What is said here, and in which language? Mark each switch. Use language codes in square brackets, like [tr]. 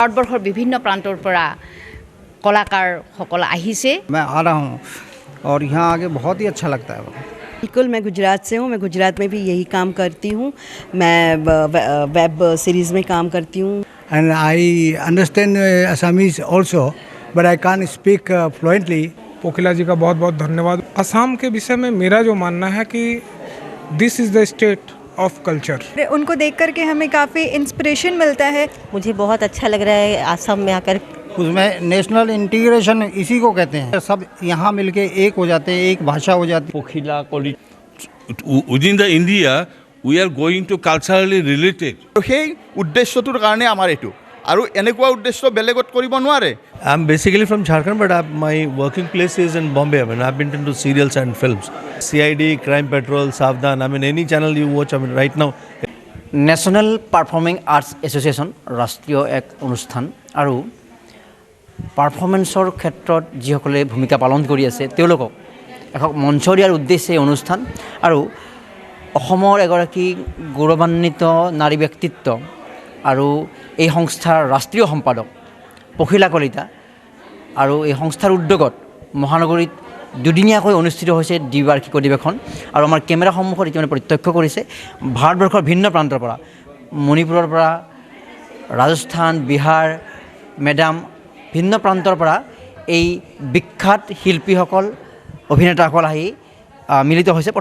[as] ভাৰতবৰ্ষৰ বিভিন্ন প্ৰান্তৰ পৰা কলাकारসকল আহিছে। [hi] मैं आ रहा हूँ और यहाँ आके बहुत ही अच्छा लगता है। बिल्कुल, मैं गुजरात से हूँ। मैं गुजरात में भी यही काम करती हूँ। मैं वेब सीरीज़ में काम करती हूँ। [en] And I understand Assamese also, but I can't speak fluently. [hi] पोखिला जी का बहुत बहुत धन्यवाद। असम के विषय में मेरा जो मानना है कि [en] This is the state of culture. [hi] उनको देख कर के हमें काफ़ी इंस्पिरेशन मिलता है। मुझे बहुत अच्छा लग रहा है असम में आकर। उसमें नेशनल इंटीग्रेशन इसी को कहते हैं, सब यहाँ मिलके एक हो जाते हैं, एक भाषा हो जाती है। [en] पोखिला within the India we are going to culturally related. [as] সেই উদ্দেশ্যটোৰ কাৰণে আমাৰ এইটো আৰু এনেকুৱা উদ্দেশ্য বেলেগত কৰিব নোৱাৰে। [en] I'm basically from Jharkhand, but my working place is in Bombay. I mean, I've been into serials and films. CID, Crime Patrol, Savdhan. I mean, any channel you watch. I mean, right now. [as] National performing arts association ৰাষ্ট্ৰীয় এক অনুষ্ঠান আৰু পাৰফৰ্মেন্সৰ ক্ষেত্ৰত যিসকলে ভূমিকা পালন কৰি আছে তেওঁলোকক এখন মঞ্চ দিয়াৰ উদ্দেশ্যে এই অনুষ্ঠান আৰু অসমৰ এগৰাকী গৌৰৱান্বিত নাৰী ব্যক্তিত্ব আৰু এই সংস্থাৰ ৰাষ্ট্ৰীয় সম্পাদক পখিলা কলিতা আৰু এই সংস্থাৰ উদ্যোগত মহানগৰীত দুদিনীয়াকৈ অনুষ্ঠিত হৈছে দ্বিবাৰ্ষিক অধিৱেশন আৰু আমাৰ কেমেৰা সন্মুখত ইতিমধ্যে প্ৰত্যক্ষ কৰিছে ভাৰতবৰ্ষৰ ভিন্ন প্ৰান্তৰ পৰা, মণিপুৰৰ পৰা, ৰাজস্থান, বিহাৰ, মেডাম ভিন্ন প্ৰান্তৰ পৰা এই বিখ্যাত শিল্পীসকল অভিনেতাসকল আহি মিলিত হৈছে।